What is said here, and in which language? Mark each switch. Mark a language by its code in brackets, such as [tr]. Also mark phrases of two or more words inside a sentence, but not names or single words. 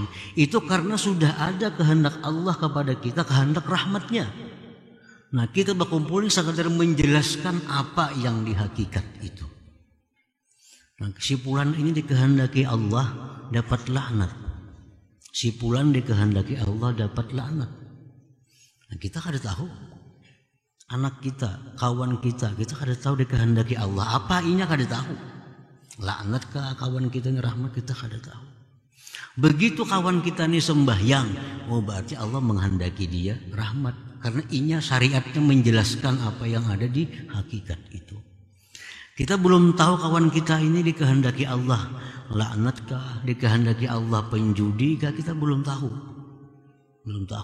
[id] Itu karena sudah ada kehendak Allah kepada kita, kehendak rahmatnya. Nah, kita berkumpul ini sekadar menjelaskan apa yang di hakikat itu. Nah, si fulan ini dikehendaki Allah dapat laknat. Si fulan dikehendaki Allah dapat laknat. Nah, kita kada tahu. Anak kita, kawan kita kada tahu dikehendaki Allah. Apa inya kada tahu. Laknat ke kawan kita ini rahmat kita kada tahu. Begitu kawan kita ini sembahyang, oh berarti Allah menghendaki dia rahmat. Karena inya syariatnya menjelaskan apa yang ada di hakikat itu. Kita belum tahu kawan kita ini dikehendaki Allah laknatkah, dikehendaki Allah penjudi kah, kita belum tahu. Belum tahu.